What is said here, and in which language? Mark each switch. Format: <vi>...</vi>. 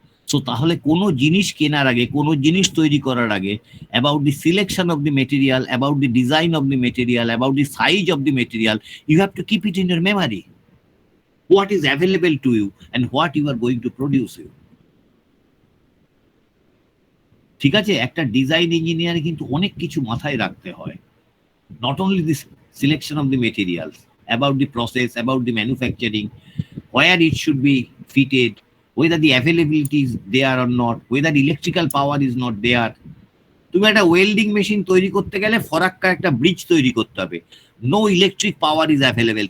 <en>so</en> <bn>তাহলে কোনো জিনিস কেনার আগে, কোনো জিনিস তৈরি করার আগে,</bn> <en>About the selection of the material, about the design of the material, about the size of the material, you have to keep it in your memory. What is available to you and what you are going to produce you.</en> <bn>ঠিক আছে? একটা design ইঞ্জিনিয়ারে কিন্তু অনেক কিছু মাথায় রাখতে হয়।</bn> <en>Not only the selection of the materials, about the process, about the manufacturing, where it should be fitted, whether the availability is there or not, whether electrical power is not there.</en> <bn>তুমি একটা welding machine তৈরি করতে গেলে ফরাক্কা একটা bridge তৈরি করতে হবে,</bn> <en>No electric power is available.</en>